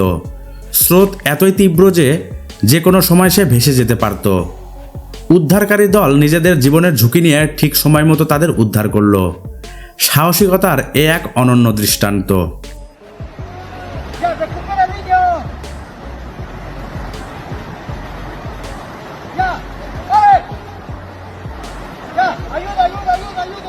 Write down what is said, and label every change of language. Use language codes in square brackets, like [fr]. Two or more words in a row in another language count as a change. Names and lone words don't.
[bn] স্রোত এতই তীব্র যে কোনো সময় সে ভেসে যেতে পারত। উদ্ধারকারী দল নিজেদের জীবনের ঝুঁকি নিয়ে ঠিক সময় মতো তাদের উদ্ধার করল। সাহসিকতার এ এক অনন্য দৃষ্টান্ত। [es] ¡Ya, recupera, niño! ¡Ya! ¡Ay! ¡Ya! ¡Ayuda, ayuda, ayuda, ayuda!